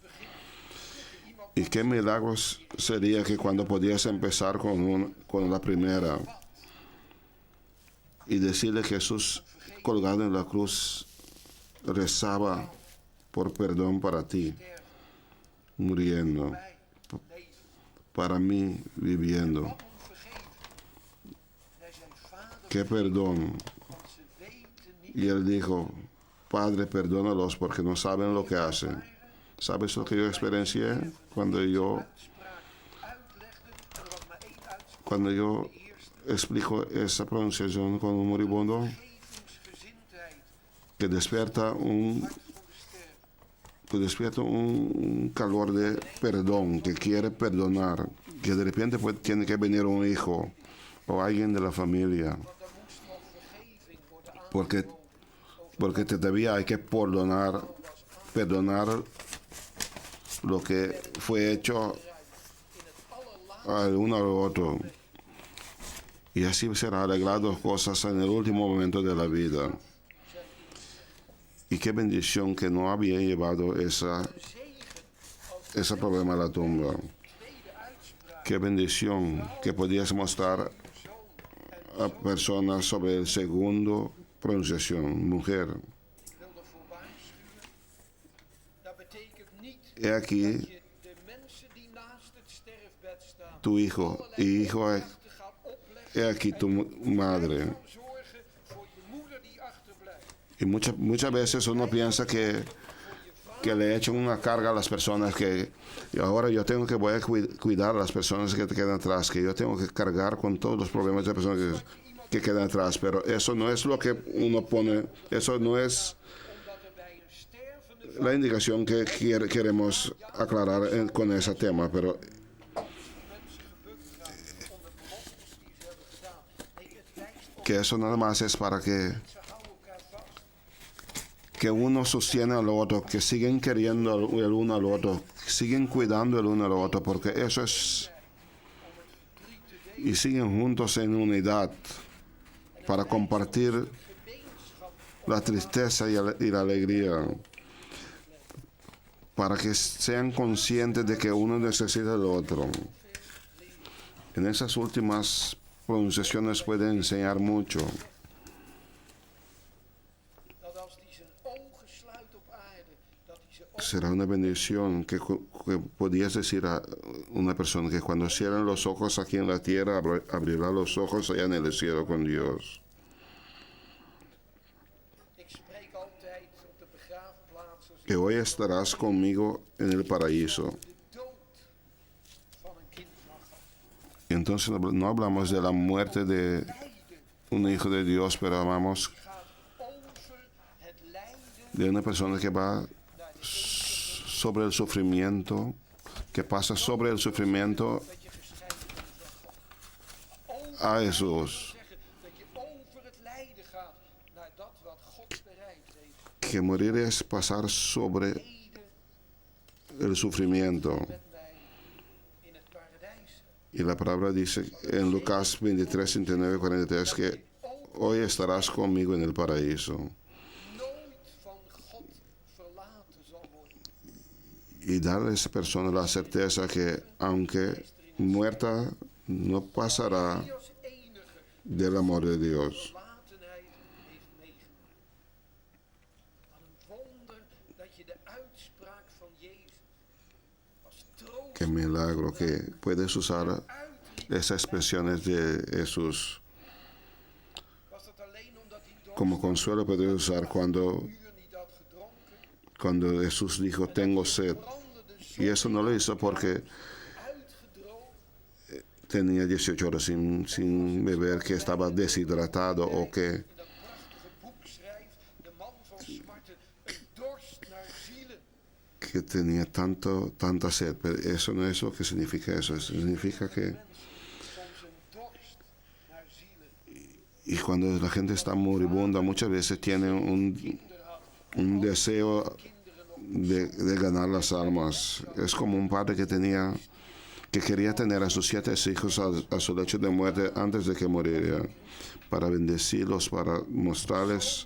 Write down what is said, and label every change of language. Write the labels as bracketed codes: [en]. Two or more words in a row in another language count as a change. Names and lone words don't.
[es] Y qué milagros sería que cuando podías empezar con la primera y decirle que Jesús colgado en la cruz rezaba por perdón para ti, muriendo, [nl] mij leven. [es] para mí viviendo. [nl] Wat hem vergeven. Hij [es] ¿Qué perdón? [nl] want ze weten niet [es] Y él dijo, Padre, perdónalos porque no saben lo que hacen. [nl] waren. [es] ¿Sabes lo que yo experiencié cuando yo, [nl] Uitspraak uitlegde. En er was maar één uitspraak. [es] cuando yo [nl] De eerste. [es] explico esa pronunciación con un moribundo [nl] Vergevingsgezindheid. [es] que despierta un, [nl] Hart voor de sterven. [es] que despierta un calor de perdón, que quiere perdonar, que de repente tiene que venir un hijo o alguien de la familia, [nl] Want er moest nog vergeving worden [es] porque, [nl] aangeboden. [es] porque todavía hay que perdonar lo que fue hecho [nl] In het allerlaatste [es] al uno al otro. Y así serán arregladas cosas en el último momento de la vida. Y qué bendición que no había llevado ese problema a la tumba. [nl] tweede uitspraak. [es] Qué bendición que podías mostrar a personas sobre el segundo pronunciación, mujer. [nl] Ik wil ervoor waarschuwen. Dat betekent niet [es] He aquí [nl] dat je de mensen die naast het sterfbed staan [es] tu hijo y hijo, [nl] opdrachten gaat opleggen [es] he aquí tu madre. [nl] en zorgen voor je moeder die achterblijft. [es] Y muchas veces uno piensa que le echan una carga a las personas que y ahora yo tengo que voy a cuidar a las personas que te quedan atrás, que yo tengo que cargar con todos los problemas de personas que quedan atrás, pero eso no es lo que uno pone, eso no es [nl] Omdat er bij een stervende [es] la indicación que queremos aclarar con ese tema, pero [nl] mensen gebukt gaan onder beloftes die ze hebben gedaan. Nee, het wijst op [es] que eso nada más es para [nl] ze houden elkaar vast. [es] que uno sostiene al otro, que siguen queriendo el uno al otro, siguen cuidando el uno al otro, porque eso es, y siguen juntos en unidad para compartir la tristeza y la alegría, para que sean conscientes de que uno necesita del otro. En esas últimas pronunciaciones puede enseñar mucho. [nl] Dat als die zijn ogen sluit op aarde, dat hij ze ook [es] Será una bendición que podías decir a una persona que cuando cierren los ojos aquí en la tierra, abrirá los ojos allá en el cielo con Dios. [nl] Ik spreek altijd op de begraafplaatsen [es] Que hoy estarás conmigo en el paraíso. [nl] de dood van een kind mag gaan. [es] Y entonces no hablamos de la muerte de [nl] Lijden [es] un hijo de Dios, pero hablamos [nl] gaat over het lijden [es] de una persona que va [nl] naar de [es] sobre el sufrimiento, que pasa sobre el sufrimiento [nl] dat je gescheiden bent van God. Over [es] a Jesús. [nl] zeggen dat je over het lijden gaat naar dat wat God bereid heeft. [es] Que morir es pasar sobre [nl] Lijden [es] el sufrimiento. [nl] met mij in het paradijs. [es] Y la palabra dice en Lucas 23, 39, 43 que hoy estarás conmigo en el paraíso. [nl] Nooit van God verlaten zal worden. [es] Y darle a esa persona la certeza que aunque muerta, no pasará [nl] Die als enige [es] del amor de Dios. [nl] verlatenheid heeft meegemaakt. Wat een wonder dat je de uitspraak van Jezus als troost [es] Qué milagro que puedes usar [nl] uit. [es] esas expresiones de Jesús [nl] Was dat alleen omdat hij dorst [es] como consuelo, puedes usar [nl] uur niet had gedronken? [es] cuando Jesús dijo tengo sed. [nl] Brandde de zon [es] Y eso no lo hizo porque [nl] uitgedroogd [es] tenía 18 horas sin beber, que estaba deshidratado o que [nl] in dat prachtige boek schrijft de man van smarten een dorst naar zielen. [es] tenía tanta sed. Pero eso no es lo que significa eso. Significa que [nl] Mensen soms een dorst naar zielen. [es] y cuando la gente está moribunda, muchas veces tiene [nl] Kinderen had, [es] un deseo [nl] kinderen nog [es] de ganar las almas. Es como un padre que quería tener a sus 7 hijos a su lecho de muerte antes de que muriera, para bendecirlos, para mostrarles